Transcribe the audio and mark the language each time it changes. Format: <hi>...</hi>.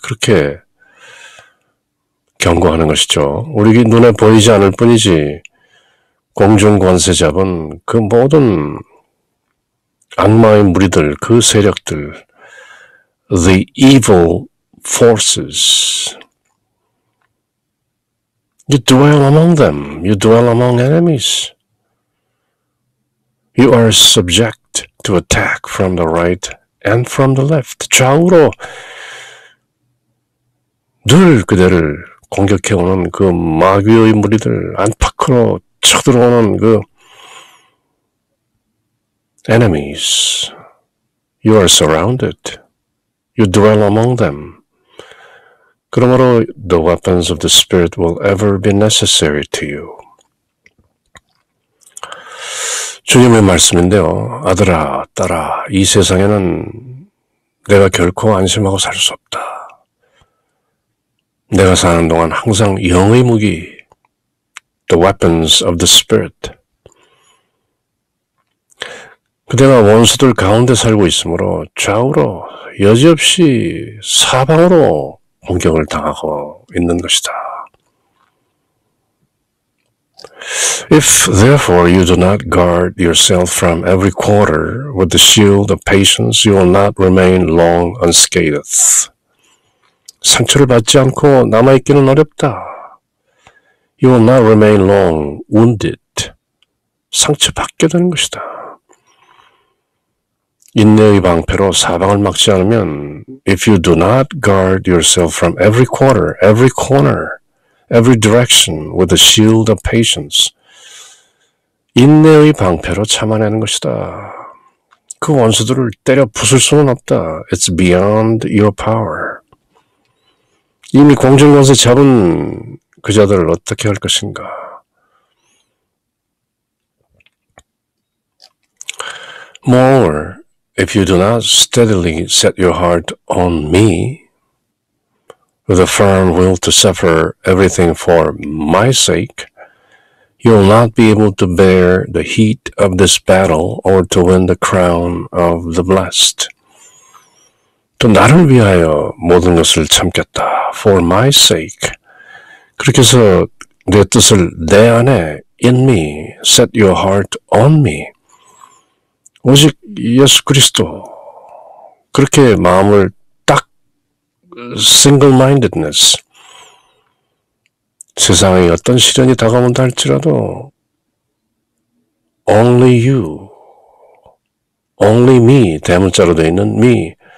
<ko>그렇게 경고하는 것이죠. 우리 눈에 보이지 않을 뿐이지 공중 권세 잡은 그 모든 악마의 무리들, 그 세력들,</ko> <en>the evil forces. You dwell among them. You dwell among enemies. You are subject to attack from the right and from the left.</en> <ko>좌우로 늘 그대를 공격해오는 그 마귀의 무리들, 안팎으로 쳐들어오는 그 enemies.</ko> <en>You are surrounded. You dwell among them. 그러므로 the weapons of the Spirit will ever be necessary to you.</en> <ko>주님의 말씀인데요. 아들아, 딸아, 이 세상에는 내가 결코 안심하고 살 수 없다. 내가 사는 동안 항상 영의 무기,</ko> <en>the weapons of the Spirit.</en> <ko>그대가 원수들 가운데 살고 있으므로 좌우로 여지없이 사방으로 공격을 당하고 있는 것이다.</ko> <en>If therefore you do not guard yourself from every quarter with the shield of patience, you will not remain long unscathed.</en> <ko>상처를 받지 않고 남아있기는 어렵다.</ko> <en>You will not remain long wounded.</en> <ko>상처받게 되는 것이다. 인내의 방패로 사방을 막지 않으면</ko> <en>if you do not guard yourself from every quarter, every corner, every direction with the shield of patience,</en> <ko>인내의 방패로 참아내는 것이다. 그 원수들을 때려 부술 수는 없다.</ko> <en>It's beyond your power.</en> <ko>이미 공중권세 잡은 그 자들을 어떻게 할 것인가?</ko> <en>Moreover, if you do not steadily set your heart on me, with a firm will to suffer everything for my sake, you will not be able to bear the heat of this battle or to win the crown of the blessed.</en> <ko>또 나를 위하여 모든 것을 참겠다.</ko> <en>For my sake.</en> <ko>그렇게 해서 내 뜻을 내 안에 in me,</ko> <en>set your heart on me.</en> <ko>오직 예수 그리스도. 그렇게 마음을 딱 single-mindedness. 세상에 어떤 시련이 다가온다 할지라도</ko> <en>only you, only me,</en> <ko>대문자로 되어 있는 me.</ko>